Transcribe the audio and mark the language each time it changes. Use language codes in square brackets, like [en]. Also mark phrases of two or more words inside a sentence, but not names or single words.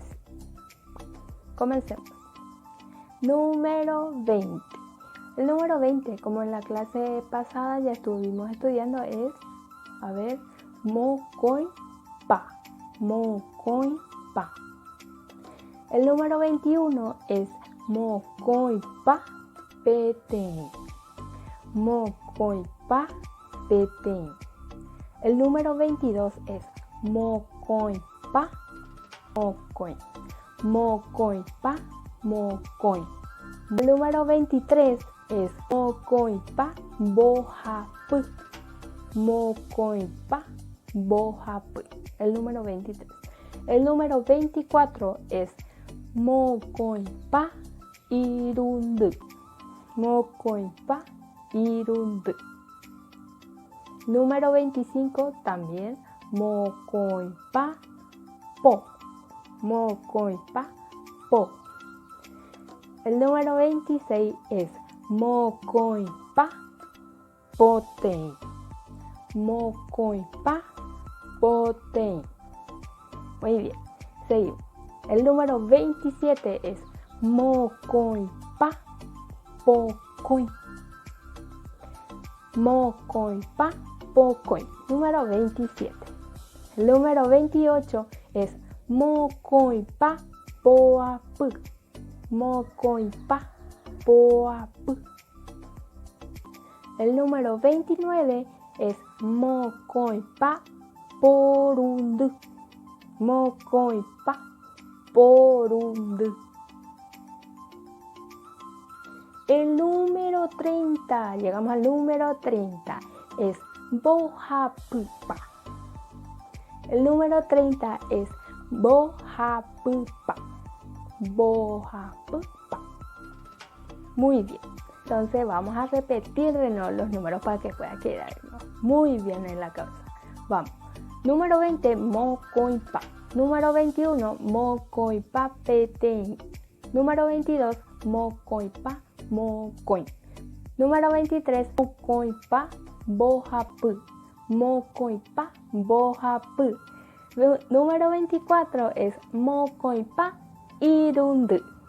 [es] Comencemos. Número 20. El número 20, como en la clase pasada ya estuvimos estudiando, es, mocoipa. Mocoipa. El número 21 es [gn] mocoipa petén. Mocoipa petén. [es] El número 22 es [gn] mocoipa mocoin. Mocoipa mocoin. [es] El número 23 es [gn] mocoipa bojapu. Mocoipa bojapu. [es] El número 23. El número 24 es [gn] mocoipa irundu. Mocoipa irundu. [es] Número 25 también [gn] mocoipa po. Mocoipa po. [es] El número 26 es [gn] mocoipa potén. Mocoipa potén. [es] Muy bien, seguimos. El número 27 es [gn] mocoipa pocoin. Mocoipa pocoin. [es] Número 27. El número 28 es [gn] mocoipa poapu. Mocoipa poapu. [es] El número 29 es [gn] mocoipa porundu. Mocoipa porundu. [es] El número 30, llegamos al número 30, es bojapupa. El número 30 es bojapupa. Bojapupa. Muy bien. Entonces vamos a repetir de nuevo los números para que pueda quedar muy bien en la cabeza. Vamos. Número 20, mocoipa. Número 21, [gn] mocoipa petén. [es] Número 22, [gn] mocoipa mocoin. [es] Número 23, [gn] mocoipa bojapu. Mocoipa bojapu. [es] Número 24 es [gn] mocoipa irundu.